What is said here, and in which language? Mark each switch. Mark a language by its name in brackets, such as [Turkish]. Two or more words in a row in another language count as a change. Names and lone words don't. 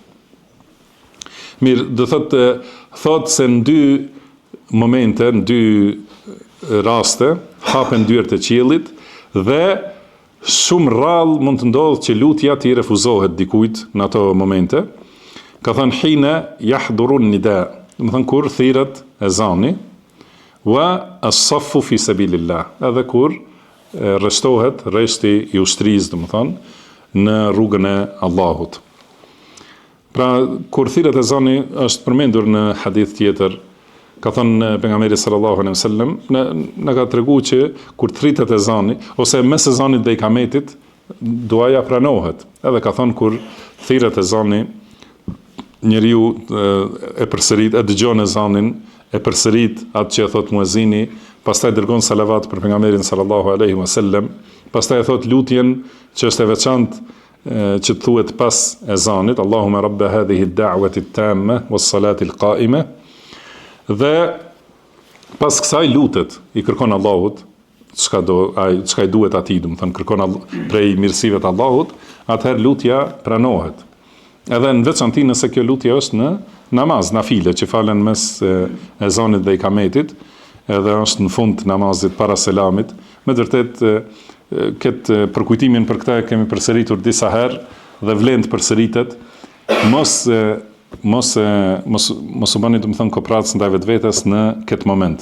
[Albanian] Mirë, do thotë se në dy momente, në dy raste, hapen dyert e qiellit dhe shumë rrallë mund të ndodhë që lutja t'i refuzohet dikujt në ato momente. Ka thënë [Arabic] حين يحضر النداء, [Albanian] do të thënë kur thirret ezani, [Arabic] والصف في سبيل الله, [Albanian] edhe kur rreshtohet rreshti i ushtrisë, do të thënë në rrugën e Allahut. Pra kur thirret ezani është përmendur në hadith tjetër Ka thënë pejgamberi [Arabic] صلى الله عليه وسلم, [Albanian] na ka treguar që kur thritet ezani ose mes ezanit dhe ikametit, duaja pranohet. Edhe ka thënë kur thirret ezani, njeriu e përsërit, e dëgjon ezanin, e përsërit atë që e thot muezini, pastaj dërgon salavat për pejgamberin [Arabic] صلى الله عليه وسلم, [Albanian] pastaj e thot lutjen që është e veçantë që të thuhet pas ezanit, [Arabic] اللهم رب هذه الدعوة التامة والصلاة القائمة. [Albanian] Dhe pas kësaj lutet, i kërkon Allahut çka i duhet atij, do të thënë kërkon prej mirësive të Allahut, atëherë lutja pranohet. Edhe në veçanti nëse kjo lutje është në namaz, nafile, që falen mes ezanit dhe ikametit, edhe është në fund të namazit para selamit, me të vërtetë këtë përkujtimin për këtë kemi përsëritur disa herë dhe vlen të përsëritet, mos u bëni të më thënë kopratës ndaj vetvetes në këtë moment.